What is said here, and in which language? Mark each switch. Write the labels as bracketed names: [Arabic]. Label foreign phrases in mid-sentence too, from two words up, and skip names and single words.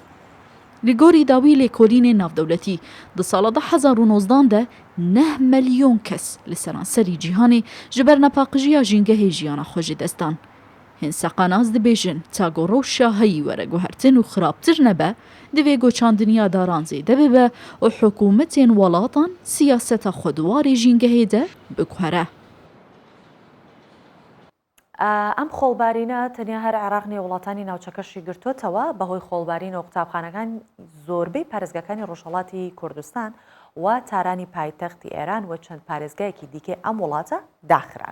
[Kurdish] Li gorî dawî lêkolînên navdewletî di sala 2019 de 9 milyon kes li seranserî cîhanê ji ber nepaqijiya jîngehê jiyana xwe ji dest dan. Hin seqanaz dibêjin ta ku rewşa heyî were guhertin û xirabtir nebe, divê goçandiniya daran zêde bibe û hikûmetên welatan siyaseta xweduwarê jîngehê de biguhere. [Central Kurdish] ئەم خۆڵبارینە تەنیا هەر عێراق نیە وڵاتانی ناوچەکەشی گرتوتەوە بەهۆی خۆڵبارینەوە قوتابخانەکان زۆربەی پارێزگاکانی ڕۆژهەڵاتی کوردستان و تارانی پایتەختی ئێران و چەند پارێزگایەکی دیکە ئەم وڵاتە داخران.